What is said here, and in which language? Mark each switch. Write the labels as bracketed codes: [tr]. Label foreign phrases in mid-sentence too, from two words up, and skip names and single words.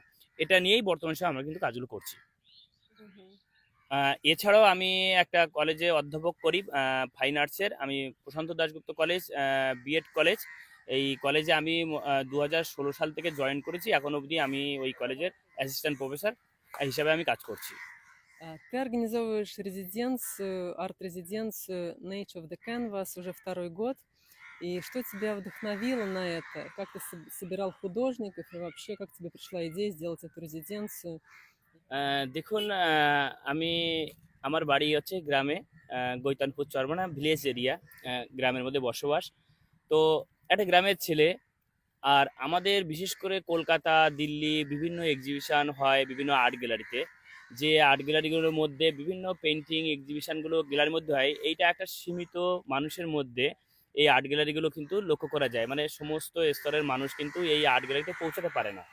[bn] এটা নিয়েই বর্তমান সময়ে আমরা কিন্তু কাজগুলো করছি। এছাড়াও আমি একটা কলেজে অধ্যাপক করি, [en] fine arts. [bn] আমি প্রশান্ত দাশগুপ্ত কলেজ, বিএড কলেজ। এই কলেজে আমি 2016 সাল থেকে জয়েন করেছি। এখন অবধি আমি ওই কলেজের [en] assistant professor [bn] হিসাবে আমি কাজ করছি। [ru] Ты организовываешь резиденцию, арт-резиденцию Nature of the Canvas уже второй год. И что тебя вдохновило на это? Как ты собирал художников и вообще как тебе пришла идея сделать эту резиденцию? [bn] দেখুন, আমি আমার বাড়ি হচ্ছে গ্রামে, গৈতানপুর চরমানা [en] village area, [bn] গ্রামের মধ্যে বসবাস। তো একটা গ্রামের ছেলে, আর আমাদের বিশেষ করে কলকাতা, দিল্লি বিভিন্ন এক্সিবিশন হয় বিভিন্ন [en] art gallery, [bn] যে [en] art gallery [bn] মধ্যে বিভিন্ন [en] painting exhibition [bn] গ্যালারির মধ্যে হয়, এইটা একটা সীমিত মানুষের মধ্যে এই [en] art gallery [bn] কিন্তু লক্ষ্য করা যায়, মানে সমস্ত স্তরের মানুষ কিন্তু এই [en] art gallery [bn] পৌঁছাতে পারে না।